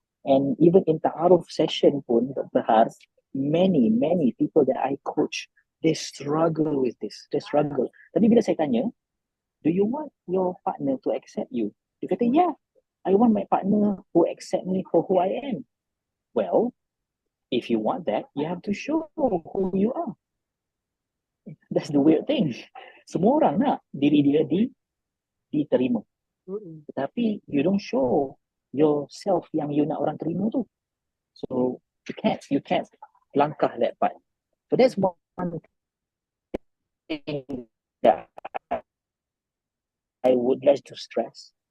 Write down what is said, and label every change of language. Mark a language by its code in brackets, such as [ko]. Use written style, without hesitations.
[en] And even in ta'aruf session [ms] pun, [en] Dr. Har, many people that I coach, they struggle with this. They struggle. [ms] Tapi bila saya tanya, [en] do you want your partner to accept you? [ms] Dia kata, [en] yeah, I want my partner who accept me for who I am. Well, if you want that, you have to show who you are. That's the weird thing. [ms] Semua orang nak diri dia diterima. Tetapi [en] you don't show yourself [ms] yang you nak orang terima tu. [en] So you can't langkah that part. So that's one thing that I would like to stress.